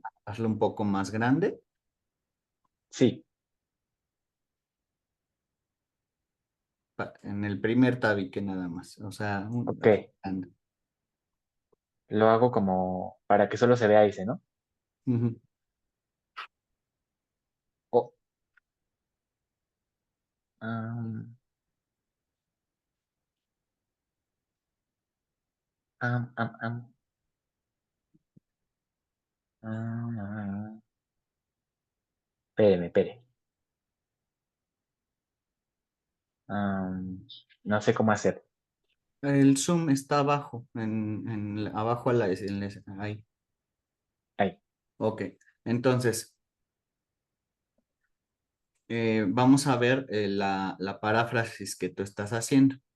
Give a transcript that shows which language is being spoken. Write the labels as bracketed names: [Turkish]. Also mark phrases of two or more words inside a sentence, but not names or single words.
[Spanish] hacerlo un poco más grande. sí. En el primer tabique nada más, o sea, Ok. grande. Lo hago como para que solo se vea ese, ¿no? Ujú. Oh, am, am, am, am, am. Espéreme, espere. No sé cómo hacer. El zoom está abajo, abajo ahí. Ahí. Ok, entonces, vamos a ver la paráfrasis que tú estás haciendo.